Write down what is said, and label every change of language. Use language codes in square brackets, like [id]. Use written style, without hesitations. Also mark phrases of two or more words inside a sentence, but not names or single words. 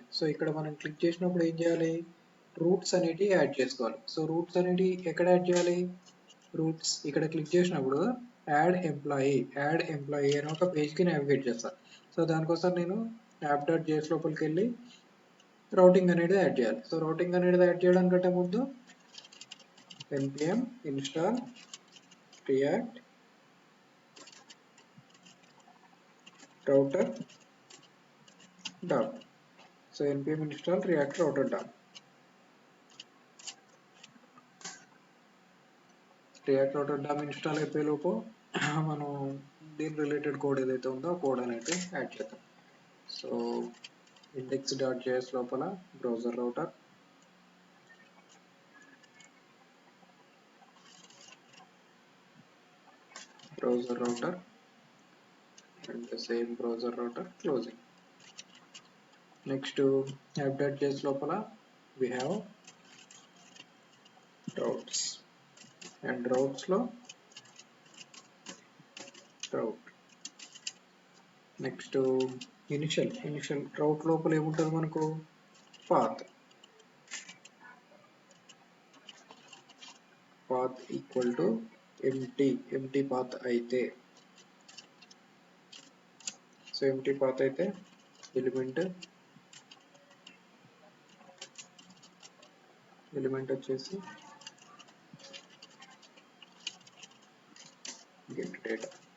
[te] సో ఇక్కడ మనం క్లిక్ చేసినప్పుడు ఏం చేయాలి, రూట్స్ అనేవి యాడ్ చేసుకోవాలి. సో రూట్స్ అనేవి ఎక్కడ యాడ్ చేయాలి, రూట్స్ ఇక్కడ క్లిక్ చేసినప్పుడు [en] add employee [te] అని ఒక పేజ్కి నావిగేట్ చేస్తా. సో దానికోసం నేను యాప్ డాట్ జేఎస్ లోపలికి వెళ్ళి రౌటింగ్ అనేది యాడ్ చేయాలి. సో రౌటింగ్ అనేది యాడ్ చేయడానికంటే ముందు [en] npm install react router dot. సో npm install react router dot. React router dot [te] ఇన్స్టాల్ అయిపోయే లోపు మనం దీని [en] related code [te] ఏదైతే ఉందో ఆ కోడ్ అనేది యాడ్ చేద్దాం. సో index.js లోపల [en] browser router and the same browser router closing. Next app.js లోపల we have routes and routes లో route. [te] నెక్స్ట్ [en] initial route [te] లోపల ఏముంటుంది మనకు [en] path equal to empty path [te] అయితే, సో [en] empty path [te] అయితే ఎలిమెంట్ వచ్చేసి [en] get data.